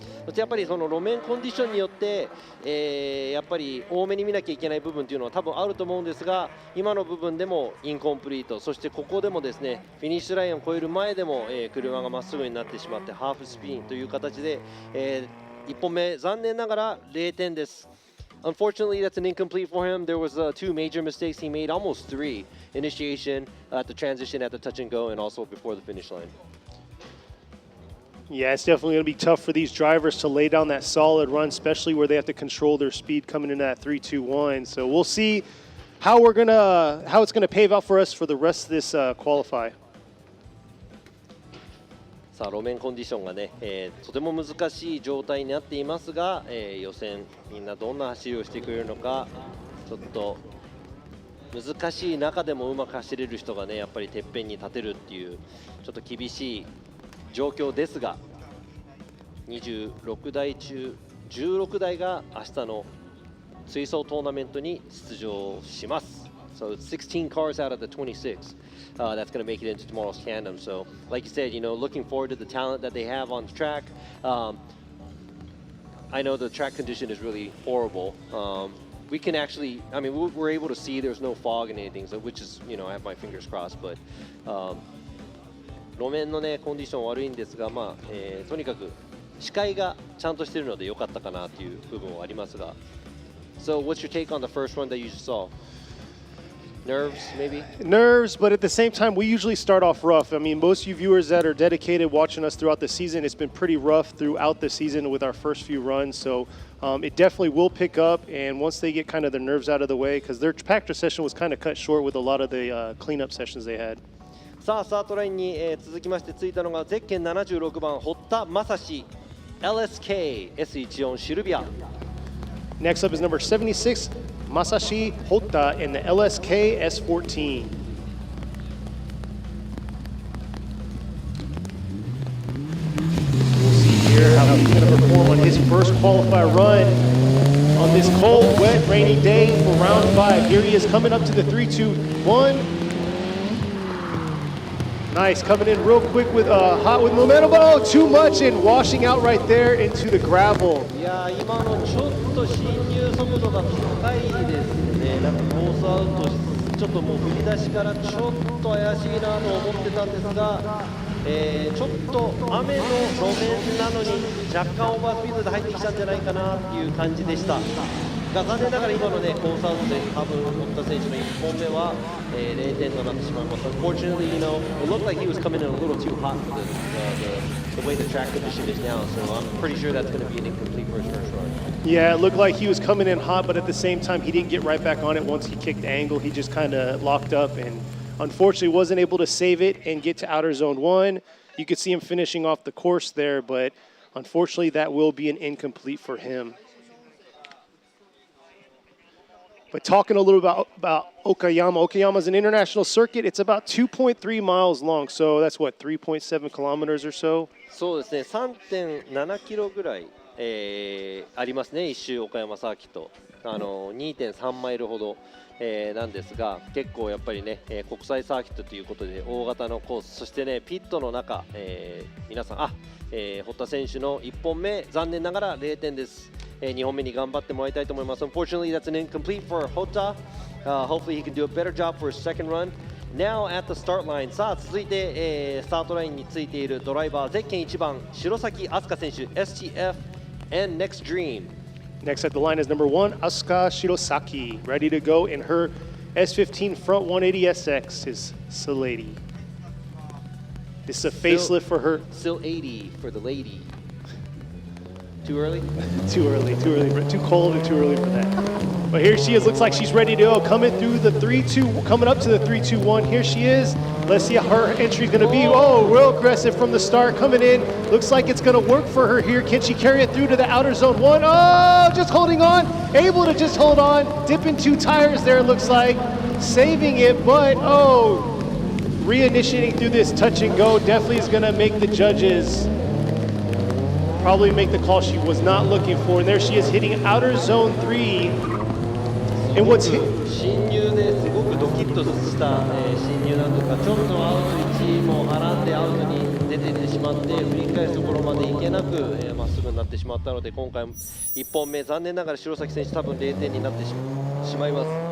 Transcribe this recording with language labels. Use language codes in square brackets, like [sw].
[ja] そしてやっぱりその路面コンディションによって、やっぱり多めに見なきゃいけない部分というのは多分あると思うんですが、今の部分でもインコンプリート、そしてここでもですね、フィニッシュラインを越える前でも、車がまっすぐになってしまってハーフスピンという形で、1本目残念ながら0点です。 [en] Unfortunately, that's an incomplete for him. There was 2 major mistakes he made, almost 3. Initiation, at the transition, at the touch and go, and also before the finish line. Yeah, it's definitely going to be tough for these drivers to lay down that solid run, especially where they have to control their speed coming into that 3-2-1. So we'll see how it's going to pave out for us for the rest of this qualify. [ja] さあ路面コンディションがね、とても難しい状態になっていますが、予選みんなどんな走りをしてくれるのか、ちょっと難しい中でもうまく走れる人がね、やっぱりてっぺんに立てるっていうちょっと厳しい状況ですが、26台中16台が明日の追走トーナメントに出場します。 [en] So it's 16 cars out of the 26 that's going to make it into tomorrow's tandem. So like you said, you know, looking forward to the talent that they have on the track. I know the track condition is really horrible. We can actually, I mean, we're able to see there's no fog and anything, so which is, I have my fingers crossed, but [ja] 路面のねコンディション悪いんですが、まあとにかく視界がちゃんとしてるので良かったかなっていう部分はありますが。 [en] So what's your take on the first one that you just saw? Nerves, maybe? Nerves, but at the same time, we usually start off rough. I mean, most of you viewers that are dedicated watching us throughout the season, it's been pretty rough throughout the season with our first few runs. So it definitely will pick up. And once they get kind of their nerves out of the way, because their practice session was kind of cut short with a lot of the cleanup sessions they had. [ja] さあ、スタートラインに、続きましてついたのがゼッケン76番、堀田正史 LSK S14 シルビア。 [en] Next up is number 76, Masashi Hotta in the LSK S14. We'll see here how he's going to perform on his first qualifier run on this cold, wet, rainy day for round 5. Here he is coming up to the 3-2-1. Nice, coming in real quick with hot with momentum. Oh, too much and washing out right there into the gravel. [ja] いやー、今のちょっと進入速度が高いですね。なんかコースアウトちょっともう振り出しからちょっと怪しいなと思ってたんですが、ちょっと雨の路面なのに若干オーバースピードで入ってきたんじゃないかなっていう感じでした。が残念ながら今のねコースアウトで多分堀田選手の1本目は、0点となってしまいます。 [en] Unfortunately, it looked like he was coming in a little too hot for the way the track condition is now. So I'm pretty sure that's going to be an incomplete for his first run. Yeah, it looked like he was coming in hot, but at the same time, he didn't get right back on it once he kicked angle. He just kind of locked up and unfortunately wasn't able to save it and get to outer zone 1. You could see him finishing off the course there, but unfortunately, that will be an incomplete for him. But talking a little about Okayama. Okayama is an international circuit. It's about 2.3 miles long. So that's what, 3.7 kilometers or so? [ja] そうですね、3.7 キロぐらい、ありますね、一周岡山サーキット。 2.3 マイルほど、なんですが、結構やっぱりね、国際サーキットということで大型のコース、そしてね、ピットの中、皆さん、堀田選手の1本目、残念ながら0点です。 2本目に頑張ってもらいたいと思います。 [en] Unfortunately, that's an incomplete for Hotta. Hopefully, he can do a better job for his second run. Now at the start line. [ja] さあ、続いて、スタートラインについているドライバー、ゼッケン1番、白崎飛鳥選手、STF and Next Dream. [en] Next at the line is number 1, Asuka Shirosaki, ready to go in her S15 front 180SX, his Lady. This is a facelift for her. Still 80 for the lady. Too early? Too early, too cold and too early for that. But here she is, looks like she's ready to go, coming through the 3-2, coming up to the 3-2-1. Here she is. Let's see how her entry is going to be. Oh, real aggressive from the start, coming in. Looks like it's going to work for her here. Can she carry it through to the outer zone 1? Oh, just holding on, able to just hold on, dipping 2 tires there, it looks like, saving it, but reinitiating through this touch and go definitely is going to make the judges probably make the call she was not looking for. And there she is hitting outer zone 3. And what's hit? [ja] 進入ですごくドキッとした、進入なんですが、ちょっとアウト1もはらんでアウトに出ていってしまって振り返すところまで行けなくまっすぐになってしまったので、今回1本目残念ながら白崎選手多分0点になってしまいます。